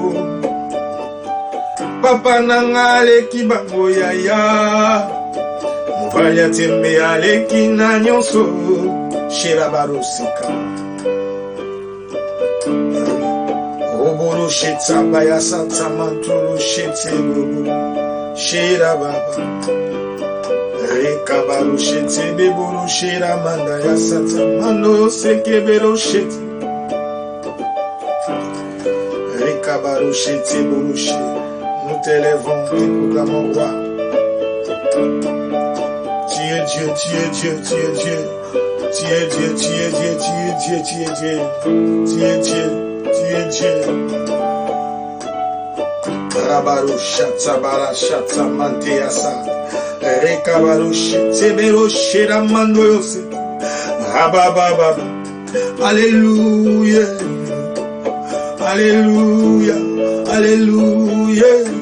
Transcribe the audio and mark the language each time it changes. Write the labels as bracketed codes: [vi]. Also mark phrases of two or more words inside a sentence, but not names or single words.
[ln] Papa nanga aleki bango yaya. Mobaya tembe aleki na nyonso. Shelabarosika. Oboro shetsa baya santa mantoro shete bobo. Shera baba. Rekabaru shete beboro shera manda ya santa mando seke bero shete. Rekabaru shete boro shete. [fr] Nous t'élèvons, t'écoutons roi. Tu es Dieu, tu es Dieu, tu es Dieu. Tu es Dieu, tu es Dieu, tu es Dieu, tu es Dieu. Tu es Dieu, tu es Dieu. Rabaru shata bara shata manteasa. Rekabaru shete bero shera mando yose. Rabababa. Alléluia. Alléluia. Alléluia.